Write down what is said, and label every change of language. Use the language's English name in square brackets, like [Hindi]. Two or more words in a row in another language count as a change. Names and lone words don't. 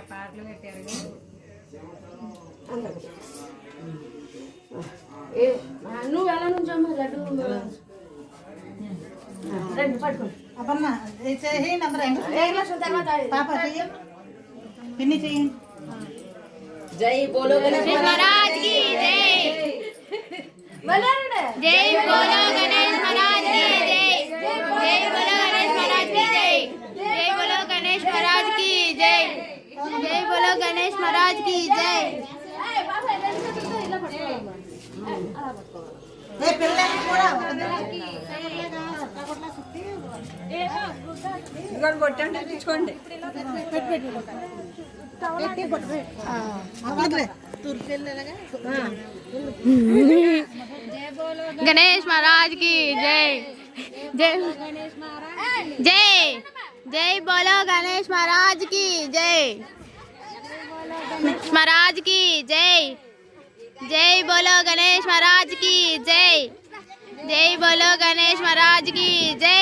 [Telugu] నువ్వు ఎలా నుంచమ్మా లడ్డు రండి పట్టుకోండి అప్పన్న చేయండి అందరూ తర్వాత పాప చెయ్యి పిన్ని చెయ్యండి [Hindi] जय बोलो गणेश महाराज की जय जय बोलो गणेश महाराज की जय जय बोलो गणेश महाराज की जय जय बोलो गणेश महाराज की जय जय बोलो गणेश महाराज की जय [Telugu] ఏ పిల్లలు కూడా ఇంకోటి కొట్టండి తెచ్చుకోండి [Hindi] गणेश महाराज की जय जय जय जय बोलो गणेश महाराज की जय महाराज की जय जय बोलो गणेश महाराज की जय जय बोलो गणेश महाराज की जय